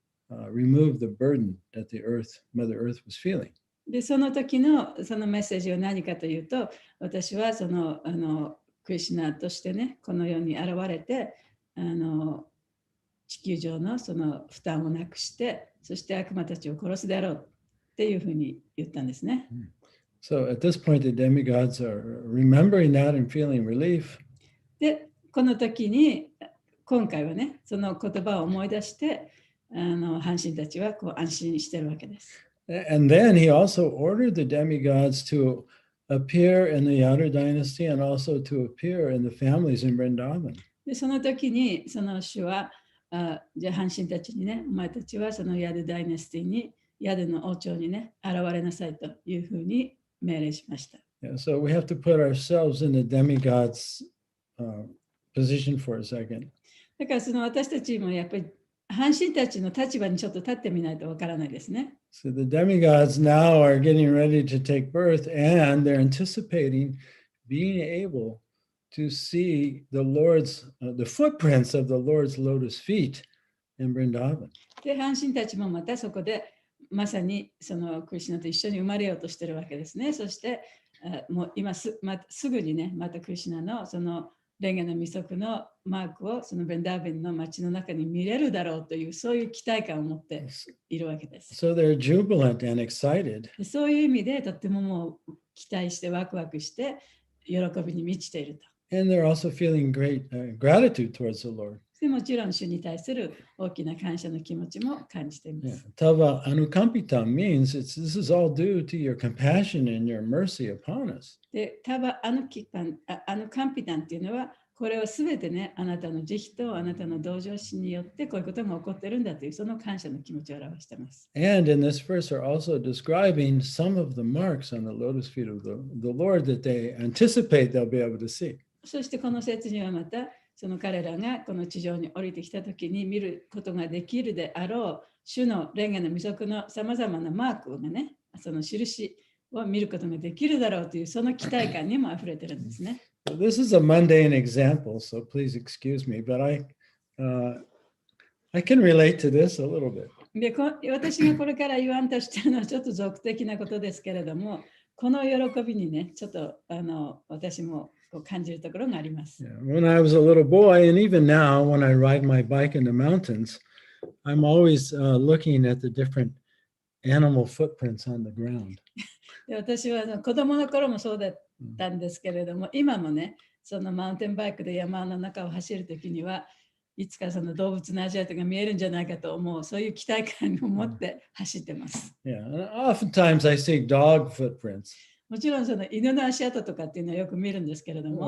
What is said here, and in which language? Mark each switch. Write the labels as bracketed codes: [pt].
[en] remove the burden that Mother Earth was feeling. [ja] で、その時のそのメッセージは何かというと、私はそのクリシュナとしてね、この世に現れて、地球上のその負担をなくして、そして悪魔たちを殺すであろうっていうふうに言ったんですね。 [en] So at this point, the demigods are remembering that and feeling relief. [ja] で、この時に、今回はね、その言葉を思い出して、半神たちはこう安心してるわけです。 [en] And then he also ordered the demigods to appear in the Yadu dynasty and also to appear in the families in Vrindavan. [ja] で、その時に、その主は、じゃあ半神たちにね、お前たちはそのヤドダイナスティに、ヤドの王朝にね、現れなさいというふうに命令しました。 [en] Yeah, so we have to put ourselves in the demigods' position for a second. [ja] だからその私たちもやっぱり半神たちの立場にちょっと立ってみないとわからないですね。 [en] So the demigods now are getting ready to take birth and they're anticipating being able to see the Lord's, the footprints of the Lord's lotus feet in Vrindavan. [ja] で、半神たちもまたそこでまさにそのクリシュナと一緒に生まれようとしているわけですね。そしてもう今すぐにね、またクリシュナのそのレンゲの弥足のマークをそのベンダーベンの街の中に見れるだろうというそういう期待感を持っているわけです。 [en] So they're jubilant and excited. [ja] でそういう意味でとってももう期待してワクワクして喜びに満ちていると。 [en] And they're also feeling great gratitude towards the Lord. [ja] でもちろん主に対する大きな感謝の気持ちも感じていま [en] Yeah. [ja] す。 [en] Tava anukampitam means this is all due to your compassion and your mercy upon us. [ja] で、タバアヌカンピタンっていうのは、これはすべてね、あなたの慈悲とあなたの同情心によってこういうことが起こってるんだという、その感謝の気持ちを表しています。 [en] And in this verse are also describing some of the marks on the lotus feet of the Lord that they anticipate they'll be able to see. [ja] そしてこの説にはまた、その彼らがこの地上に降りてきたときに見ることができるであろう、主のレンガの弥足のさまざまなマークがね、その印を見ることができるだろうという、その期待感にもあふれてるんですね。 [en] This is a mundane example, so please excuse me, but I can relate to this a little bit. [ja] で私がこれから言わんとしているのはちょっと俗的なことですけれども、この喜びにね、ちょっと私もこう感じるところがあります。 [en] Yeah. When I was a little boy, and even now when I ride my bike in the mountains, I'm always looking at the different animal footprints on the ground. [ja] で私は子供の頃もそうだったんですけれども、今もね、そのマウンテンバイクで山の中を走るときには、いつかその動物の足跡が見えるんじゃないかと思う、そういう期待感を持って走ってます。 [en] Yeah, and oftentimes I see dog footprints [ja] もちろんその犬の足跡とかっていうのはよく見るんですけれども、